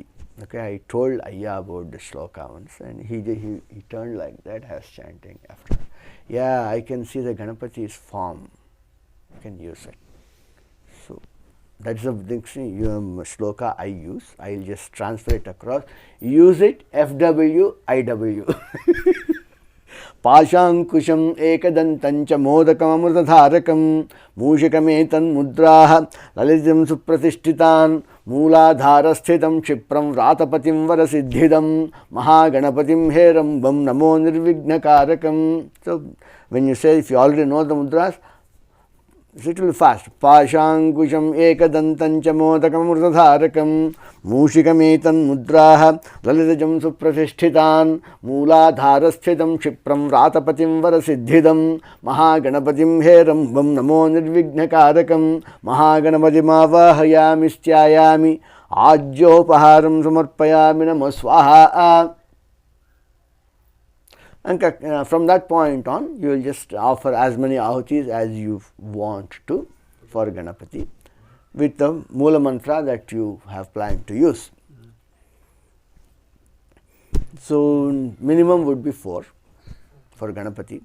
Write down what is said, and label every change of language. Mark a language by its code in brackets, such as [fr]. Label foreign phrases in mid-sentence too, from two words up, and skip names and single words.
[en] Okay, I told Ayya about the shloka once, and he turned like that, has chanting after. Yeah, I can see the Ganapati's form. You can use it. So that's the shloka I use. I'll just transfer it across. Use it, FW, IW. [sa] Pashankusham ekadantancha modakam amrutadharakam mushikametan mudraha lalitam supratishthitan mooladharasthitam kshipram vratapatim varasiddhidam mahaganapatim herambam namo nirvignakarakam. [en] So when you say, if you already know the mudras, it will be fast. [sa] Pashankusham ekadantancha modakam amrutadharakam mushikametan mudraha lalitajam supratishthitan mooladharasthitam kshipram vratapatim varasiddhidam mahaganapatim herambam namo nirvignakarakam mahaganapatim avahayami sthayami ajyopaharam samarpayami namo swaha. [en] And from that point on, you will just offer as many ahutis as you want to for Ganapati with the Moola mantra that you have planned to use. So minimum would be 4 for Ganapati.